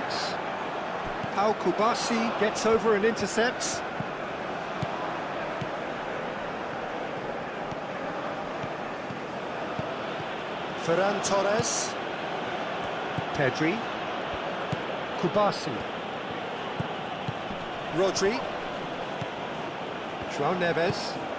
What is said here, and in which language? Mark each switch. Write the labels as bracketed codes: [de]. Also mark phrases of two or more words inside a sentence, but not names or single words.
[en] Pau Kubasi gets over and intercepts. Ferran Torres. Pedri. Kubasi. Rodri. João Neves.